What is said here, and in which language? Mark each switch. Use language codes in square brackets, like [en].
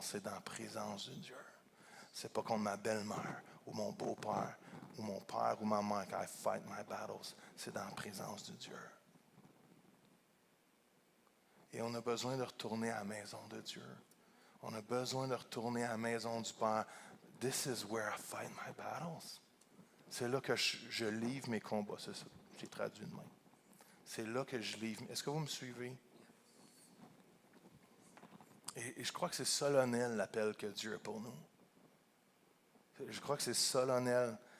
[fr] C'est dans la présence de Dieu. C'est pas contre ma belle-mère ou mon beau-père ou mon père ou ma mère que [en] I fight my battles. [fr] C'est dans la présence de Dieu. Et on a besoin de retourner à la maison de Dieu. On a besoin de retourner à la maison du Père. [en] This is where I fight my battles. [fr] C'est là que je livre mes combats. C'est ça. J'ai traduit de même. C'est là que je livre. Est-ce que vous me suivez? Et je crois que c'est solennel l'appel que Dieu a pour nous. Je crois que c'est solennel.